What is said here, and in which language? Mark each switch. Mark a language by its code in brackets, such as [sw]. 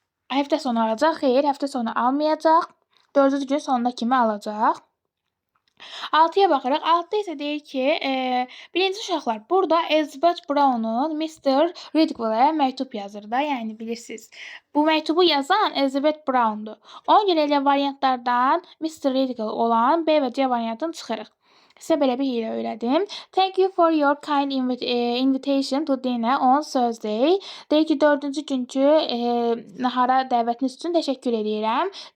[az] Həftə sonu alacaq. Xeyr, həftə sonu almayacaq. 4-cü gün sonuna kimi alacaq. 6-ya baxırıq. 6-da isə deyir ki, birinci uşaqlar, burada Elizabeth Brown'un Mr. Ridgwell-ə məktub yazır da, yəni bilirsiniz. Bu məktubu yazan Elizabeth Brown'dur. Ona görə elə variantlardan Mr. Ridgwell olan B və C variantını çıxırıq. Sizə belə bir hiylə öyrədim. [en] Thank you for your kind invitation to dinner on Thursday. [az] Deyir ki, 4-cü günkü nahara dəvətiniz üçün təşəkkür edirəm.